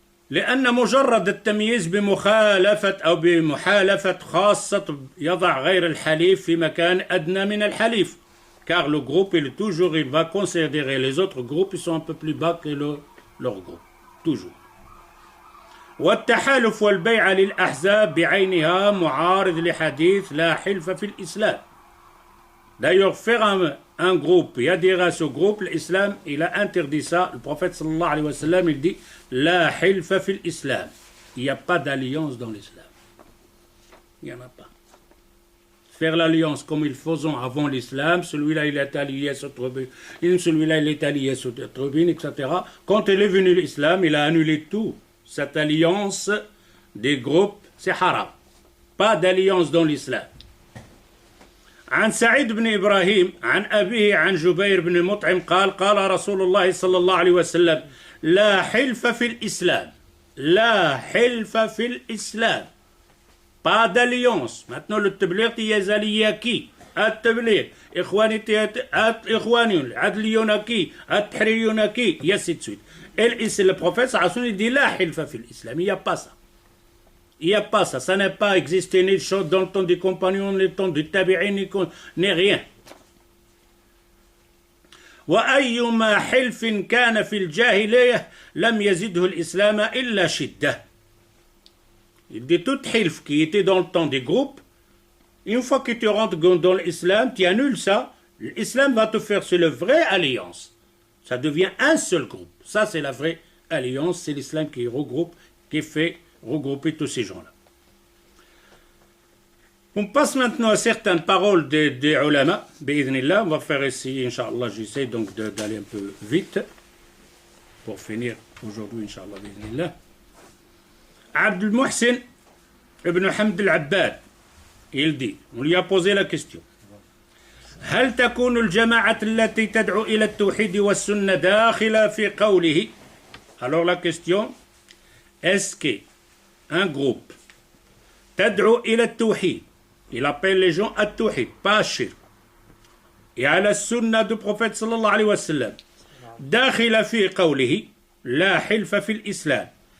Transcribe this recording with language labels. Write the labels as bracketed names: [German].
[Arabic] لأن مجرد التمييز بمخالفة أو بمحالفة خاصة يضع غير الحليف في مكان أدنى من الحليف. [French] Car le groupe, il va considérer les autres groupes, ils sont un peu plus bas que leur groupe. Toujours. [Arabic] والتحالف والبيع للأحزاب بعينها معارض لحديث لا حلف في الإسلام. [French] D'ailleurs, faire un groupe et adhérer à ce groupe, l'islam, il a interdit ça. Le prophète sallallahu alayhi wa sallam, il dit [Arabic] La hilfa fil islam. [French] Il n'y a pas d'alliance dans l'islam. Il n'y en a pas. Faire l'alliance comme ils faisaient avant l'islam, celui-là il est allié à cette tribu, celui-là il est allié à cette tribu, etc. Quand il est venu l'islam, il a annulé tout. Cette alliance des groupes, c'est haram. Pas d'alliance dans l'islam. [Arabic] عن سعيد بن إبراهيم عن أبيه عن جبير بن مطعم قال قال رسول الله صلى الله عليه وسلم لا حلف في الإسلام لا حلف في الإسلام [French] pas d'alliance. Maintenant le Tblir t'y allié à qui? À Tblir. [Arabic] إخوانيون عدليون [French] à qui? à Tahririyun à qui? Et ainsi de suite. Et le prophète il dit [Arabic] لا حلف في الإسلام. [French] Il n'y a pas ça. Il n'y a pas ça. Ça n'a pas existé ni dans le temps des compagnons, ni dans le temps du tabi'in, ni rien. [Arabic] وأيما حلف كان في الجاهلية لم يزده الإسلام إلا شدة. [French] Il dit tout hilf qui était dans le temps des groupes, une fois que tu rentres dans l'islam, tu annules ça, l'islam va te faire, c'est la vraie alliance. Ça devient un seul groupe. Ça, c'est la vraie alliance, c'est l'islam qui regroupe, qui fait regrouper tous ces gens-là. On passe maintenant à certaines paroles des ulama, bi'idhnillah. On va faire ici, Inch'Allah, j'essaie donc d'aller un peu vite pour finir aujourd'hui, Inch'Allah, bi'idhnillah. Abdul Muhsin ibn Hamd al-Abbad, il dit, on lui a posé la question. [Arabic] هل تكون الجماعة التي تدعو إلى التوحيد والسنة داخلة في قوله. [French] Alors la question, est-ce qu'un groupe [Arabic] تدعو إلى التوحيد, [French] il appelle les gens à التوحيد, pas à shirk, et à la sunna du prophète صلى الله عليه وسلم, [Arabic] داخل في قوله لا حلف في الإسلام.